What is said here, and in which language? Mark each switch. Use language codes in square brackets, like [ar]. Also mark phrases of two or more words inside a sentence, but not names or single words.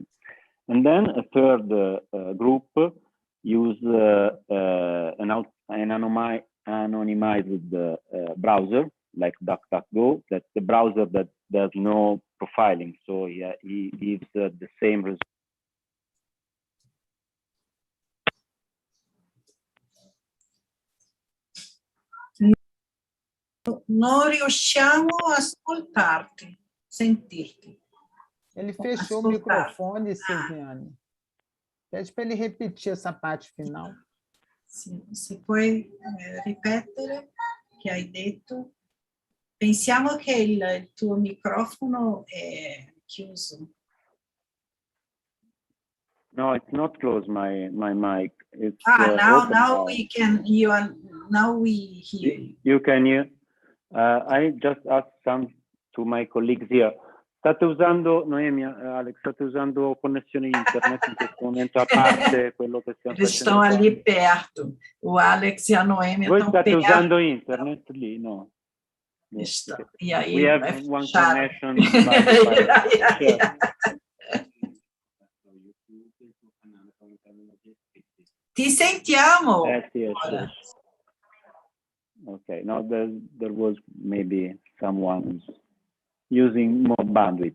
[en] And then a third group use an anonymized browser, like DuckDuckGo. That's the browser that does no profiling. So he gives the same result. [it] Non riusciamo a ascoltarti, sentirti. [pt] Ele fechou o microfone, Silviane. Pede para ele repetir essa parte final. [it] Sì, se puoi ripetere che hai detto. Pensiamo che il tuo microfono è chiuso. [en] No, it's not closed, my mic. It's now we can hear. Now we hear you. You can hear. I just asked some to my colleagues here. [it] State usando, Noemia, Alex, state usando connessione internet in questo momento, a parte quello che stiamo [pt] Eles [it] facendo? [pt] estão ali perto. O Alex e a Noêmia [it] Voi [pt] estão [it] state [pt] perto. [it] usando internet lì? No. [pt] E aí [en] We have [pt] vai [en] one [pt] fechar. [en] connection. [it] Ti sentiamo. [en] Yes. Okay, now there was maybe someone using more bandwidth.